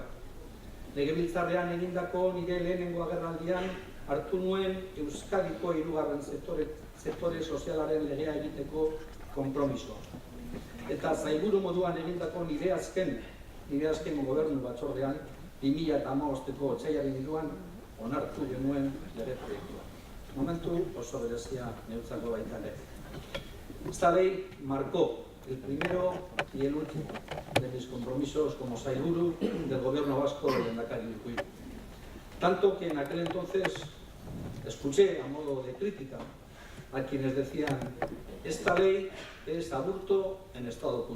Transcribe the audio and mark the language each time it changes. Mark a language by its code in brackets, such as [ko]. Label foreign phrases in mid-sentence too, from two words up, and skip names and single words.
[eu] Legebiltzarrean egindako nire lehenengo agerraldian hartu nuen Euskadiko hirugarren sektore sozialaren legea egiteko konpromisoa. eta sailburu moduan egindako nire azken gobernu batzordean 2015ko otsailaren 3 onartu genuen lege proiektua. Momentu oso berezia neutzako baita ere. [es] Esta ley marcó el primero y el último de mis compromisos como sailburu del gobierno vasco del Lehendakari Urkullu. Tanto que en aquel entonces escuché a modo de crítica a quienes decían: esta ley es aborto en estado puro.